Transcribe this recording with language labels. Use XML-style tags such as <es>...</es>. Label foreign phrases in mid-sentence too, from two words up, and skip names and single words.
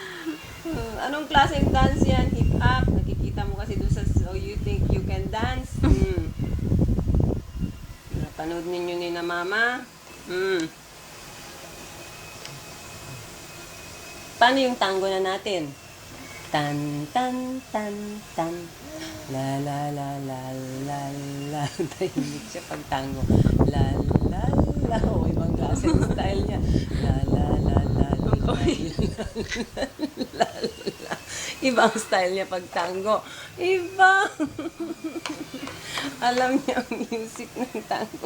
<tl>Anong klaseng dance yan? Hip-hop? Nakikita mo kasi doon sa So You Think You Can Dance? Napanood ninyo ni na mama? Paano yung tango na natin? Tan, tan, tan, tan. La, la, la, la, la, la. Tahimik siya pag tango. La, la, la. O, ibang klase ng style niya. La, la, la, la, la, la, la, la. Ibang style niya pag tango. Iba. Alam niya ang music ng tango.</tl>